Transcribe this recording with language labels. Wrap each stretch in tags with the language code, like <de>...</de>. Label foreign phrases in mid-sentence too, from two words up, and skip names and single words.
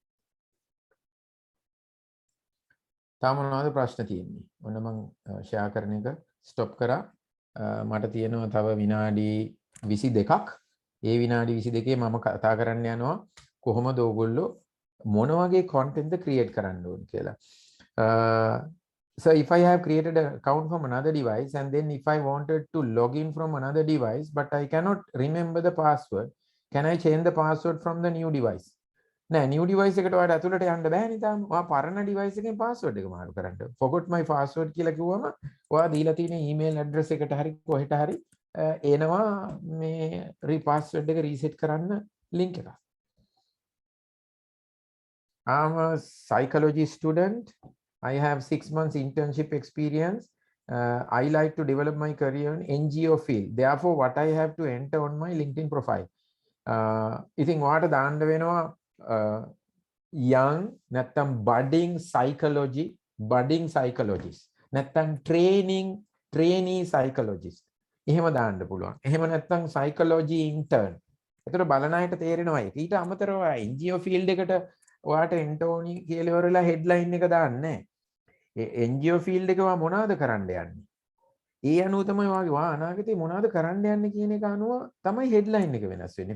<si>තාම මොනවද ප්‍රශ්න තියෙන්නේ? ඔන්න මම ෂෙයා කරන එක ස්ටොප් කරා. මට තියෙනවා තව විනාඩි 22ක්. ඒ විනාඩි 22 මම කතා කරන්න යනවා කොහොමද ඕගොල්ලෝ මොන වගේ</si> <en>content create</en> <si>කරන්න ඕන කියලා.</si> <en>So if I have created an account from another device and then if I wanted to log in from another device but I cannot remember the password, can I change the password from the new device?</en> <si>නෑ</si> <en>new device</en> <si>එකට ඔයාලට ඇතුළට යන්න බෑනේ තාම. ඔයා පරණ device එකෙන් password එක මාරු කරන්න.</si> <en>forgot my password</en> <si>කියලා කිව්වම ඔයා දීලා තියෙන</si> <en>email address</en> <si>එකට හරි කොහෙට හරි එනවා මේ password එක reset කරන්න link එක.</si> <en>I'm a psychology student. I have 6 months internship experience. I like to develop my career in NGO field. Therefore, what I have to enter on my LinkedIn profile.</en> <si>ඉතින් ඔයාට දාන්න වෙනවා young නැත්තම්</si> <en>budding psychologist</en> <si>නැත්තම්</si> <en>trainee psychologist</en> <si>එහෙම දාන්න පුළුවන්. එහෙම නැත්තම්</si> <en>psychology intern.</en> <si>ඒතර බලන අයට තේරෙනවා ඒක. ඊට අමතරව</si> <en>NGO field</en> <si>එකට ඔයාට enter ඕනි කියලා ඉවරලා headline එක දාන්නේ නැහැ. ඒ</si> <en>NGO field</en> <si>එක ඔයා මොනවද කරන්න යන්නේ? ඒ අනුව තමයි ඔයා අනාගතේ මොනවද කරන්න යන්නේ කියන එක අනුව තමයි headline එක වෙනස් වෙන්නේ.</si>